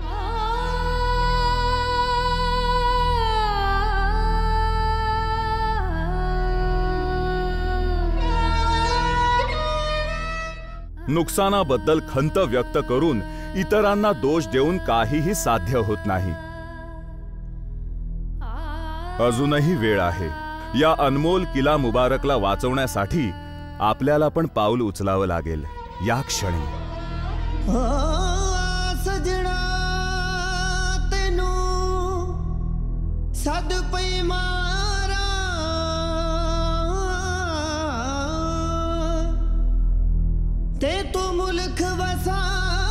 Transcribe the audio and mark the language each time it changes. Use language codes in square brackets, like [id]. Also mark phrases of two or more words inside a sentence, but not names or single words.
[mr] नुकसानाबद्दल खंत व्यक्त करून इतरांना दोष देऊन काहीही साध्य होत नाही. अजूनही वेळ आहे. या अनमोल किला मुबारकला वाचवण्यासाठी आपल्याला पण पाऊल उचलावं लागेल या क्षणी. [pa] ਸੱਜਣਾ ਤੈਨੂੰ ਸੱਦ ਪਈ ਮਾਰਾਂ ਤੇ ਤੋ ਮੁਲਕ ਵਸਾ